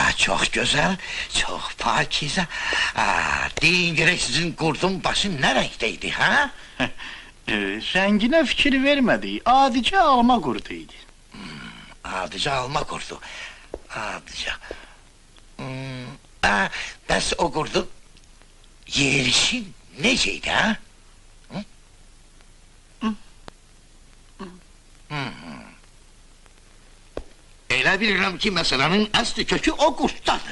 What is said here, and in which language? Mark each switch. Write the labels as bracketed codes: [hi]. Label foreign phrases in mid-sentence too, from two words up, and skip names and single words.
[tr] Çok güzel, çok pakize. Deyin gerek sizin kurdun başı ne renkteydi ha? Rengine fikir vermedi, adice alma kurduydu. Adıca alma kurdu. Adıca. [az] Bəs o kurdu yerişi neceydi ha? Elə bilirəm ki, məsələnin əsli kökü o qurtdadır.